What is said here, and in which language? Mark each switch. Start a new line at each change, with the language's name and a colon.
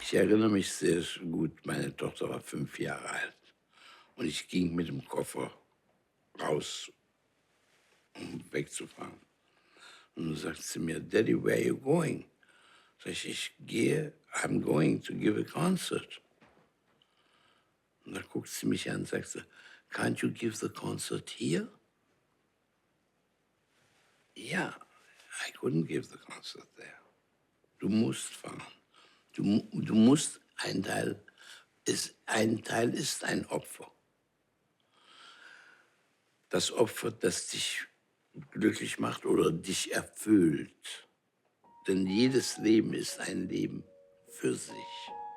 German: Ich erinnere mich sehr gut, meine Tochter war 5 Jahre alt und ich ging mit dem Koffer raus, um wegzufahren. Und dann sagt sie mir,
English: Daddy, where are you going?
German: Sag ich gehe,
English: I'm going to give a concert.
German: Und dann guckt sie mich an und sagt sie,
English: can't you give the concert here?
German: Ja,
English: I couldn't give the concert there.
German: Du musst fahren. Du musst, ein Teil ist ein Opfer. Das Opfer, das dich glücklich macht oder dich erfüllt. Denn jedes Leben ist ein Leben für sich.